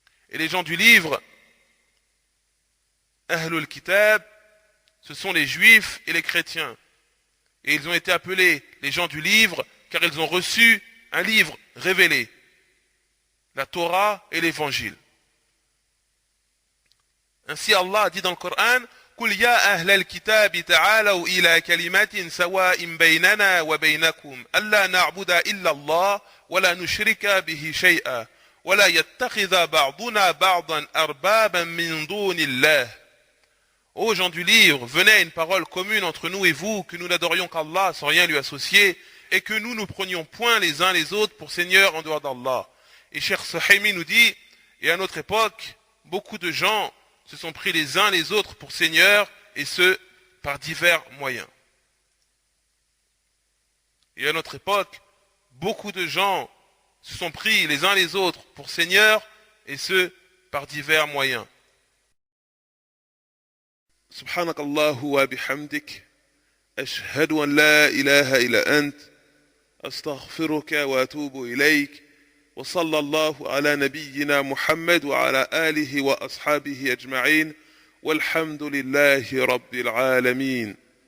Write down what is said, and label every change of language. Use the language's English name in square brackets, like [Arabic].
[French] Et les gens du livre, Ahlul Kitab, ce sont les juifs et les chrétiens. Et ils ont été appelés les gens du livre car ils ont reçu un livre révélé, la Torah et l'évangile. Ainsi Allah dit dans le Coran [Arabic] قل يا أهل الكتاب تعالوا إلى كلمة سواء بيننا وبينكم ألا نعبد إلا الله ولا نشرك به شيئا ولا يتخذ بعضنا بعضا أربابا من دون الله. [French] Ô gens du livre, venez à une parole commune entre nous et vous, que nous n'adorions qu'Allah sans rien lui associer, et que nous ne prenions point les uns les autres pour seigneurs en dehors d'Allah. Et Cheikh Suhaimi nous dit, et à notre époque, beaucoup de gens se sont pris les uns les autres pour seigneurs, et ce, par divers moyens. Et à notre époque, beaucoup de gens se sont pris les uns les autres pour seigneurs, et ce, par divers moyens. [Arabic] سبحانك الله وبحمدك أشهد أن لا إله إلا أنت أستغفرك وأتوب إليك وصلى الله على نبينا محمد وعلى آله وأصحابه أجمعين والحمد لله رب العالمين.